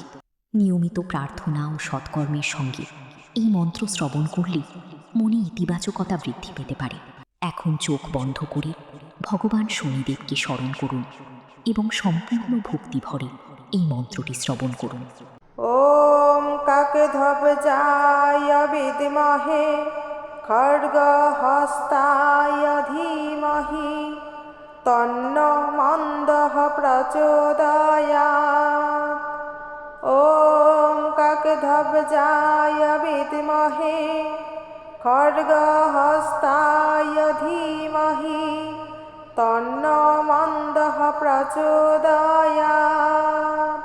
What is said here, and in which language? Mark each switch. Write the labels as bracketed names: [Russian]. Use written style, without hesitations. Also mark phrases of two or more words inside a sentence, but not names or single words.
[Bangla] নিয়মিত প্রার্থনা ও সৎকর্মের সঙ্গে এই মন্ত্র শ্রবণ করলে মনে ইতিবাচকতা বৃদ্ধি পেতে পারে। এখন চোখ বন্ধ করে ভগবান শনিদেবকে স্মরণ করুন এবং সম্পূর্ণ ভক্তি ভরে এই মন্ত্রটি শ্রবণ করুন। [Sanskrit] ॐ काकध्वजाय विद्महे खड्गहस्ताय धीमहि तन्नो मन्दः प्रचोदयात्। ॐ काकध्वजाय विद्महे खड्गहस्ताय धीमहि तन्नो मन्दः प्रचोदयात्।